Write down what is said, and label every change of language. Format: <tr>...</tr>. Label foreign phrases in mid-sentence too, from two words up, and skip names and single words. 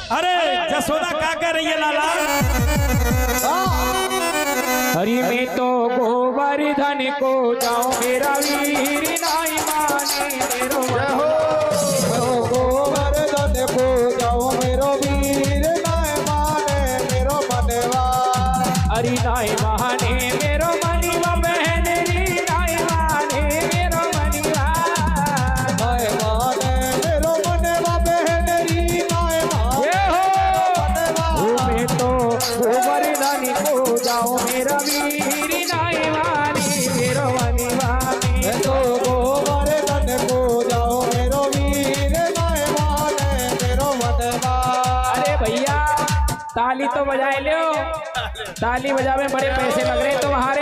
<hi>अरे जसोदा क्या कर रही है लाला?</hi> <bra>हरि में तो गोवर्धन को जाओ मेरा वीर नाई माने मेरो गोवर्धन को जाओ मेरो वीर नाय माने मेरो मनवा। हरि नाई माने मेरो मनिवा बहन री नाई माने मेरो मनिवा। नाय माने मेरो मनवा बहन री नाय माने मनवा। मैं तो गोवर्धन को जाओ मेरा वीर नाई माने मेरो मनिवा। मैं तो गोवर्धन को जाओ मेरो वीर नाय माने मेरो मनवा।</bra> <hi>अरे भैया ताली तो बजाए लो, ताली बजावे में बड़े पैसे लग रहे तुम्हारे।</hi>